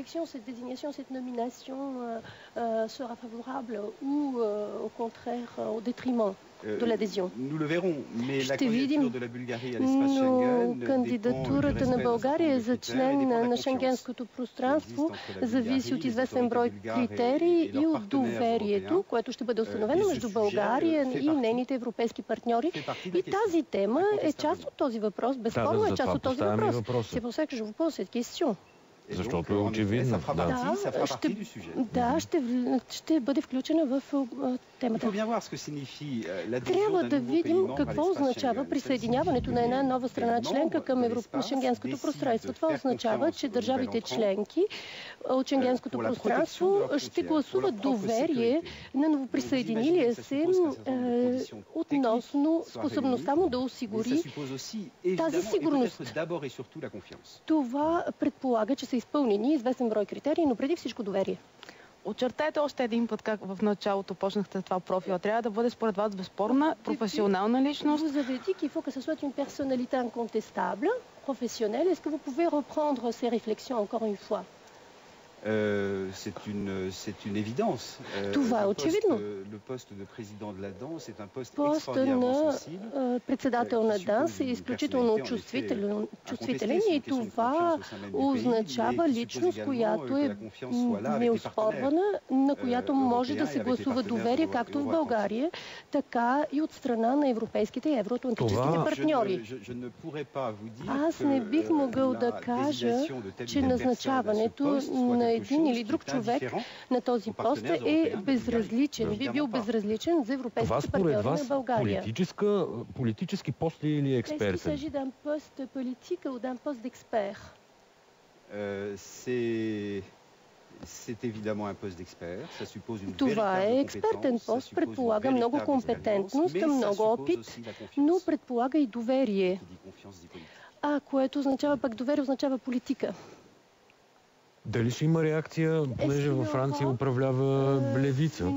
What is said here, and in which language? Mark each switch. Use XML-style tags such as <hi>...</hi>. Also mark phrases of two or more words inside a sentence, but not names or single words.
<bg>Ще видим, но кандидатурата на България за член на Шенгенското пространство зависи от известен брой критерии и от доверието, което ще бъде установено между България и нейните европейски партньори. И тази тема е част от този въпрос, безспорно е част от този въпрос.</bg> <fr>C'est pour ça que je vous pose cette question.</fr> <bg>Защото е очевидно. Ще бъде включена в темата. Трябва да видим какво означава присъединяването на една нова страна членка към Шенгенското пространство. Това означава, че държавите членки от Шенгенското пространство ще гласуват доверие на новоприсъединилия се относно способността му да осигури тази сигурност. Това предполага, че са изпълнени известен брой критерии, но преди всичко доверие. Очертайте още един път, как в началото почнахте това профила. Трябва да бъде според вас безспорна, професионална личност.</bg> <fr>Vous avez dit qu'il faut que ce soit une personnalité incontestable, professionnelle. Est-ce que vous pouvez reprendre ces réflexions encore une fois? C'est une évidence.</fr> <bg>Това е очевидно. Постът на председател на ДАНС е изключително чувствителен и това означава личност, която е неоспорвана, на която може да се гласува доверие както в България, така и от страна на европейските и евроатлантическите партньори. Аз не бих могъл да кажа, че назначаването на един или друг човек на този пост е безразличен. Би бил безразличен за европейските партньори на България. Политически пост ли или експертен?</bg> <fr>Est-ce qu'il s'agit d'un poste politique ou d'un poste d'expert? C'est évidemment un poste d'expert. Ça suppose une</fr> <bg>Това е експертен пост, предполага много компетентност, много опит, но предполага и доверие. Което означава пък доверие, означава политика. Дали ще има реакция, понеже във Франция управлява левица?</bg>